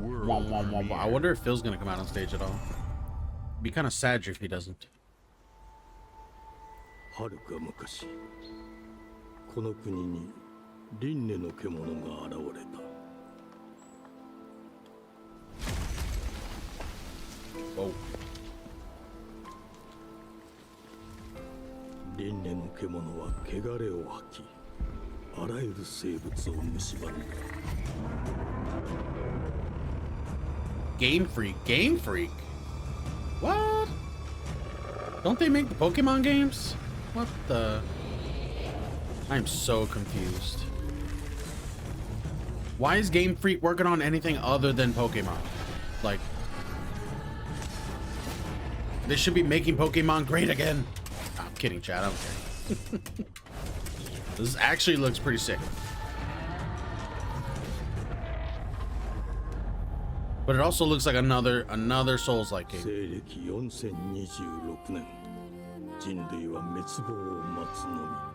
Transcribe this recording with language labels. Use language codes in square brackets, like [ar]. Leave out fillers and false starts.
[en] I wonder if Phil's gonna come out on stage at all. Be kind of sad if he doesn't. [ja] はるか昔この国に輪廻の獣が現れた。輪廻の獣は汚れを吐き、あらゆる生物を蝕んだ。 [en] Game Freak. Game Freak. What? Don't they make the Pokemon games? What the? I'm so confused. Why is Game Freak working on anything other than Pokemon? Like, they should be making Pokemon great again. I'm kidding, Chad. I don't care. This actually looks pretty sick. But it also looks like another Souls-like game. [ja] 西暦4026年、人類は滅亡を待つのみ。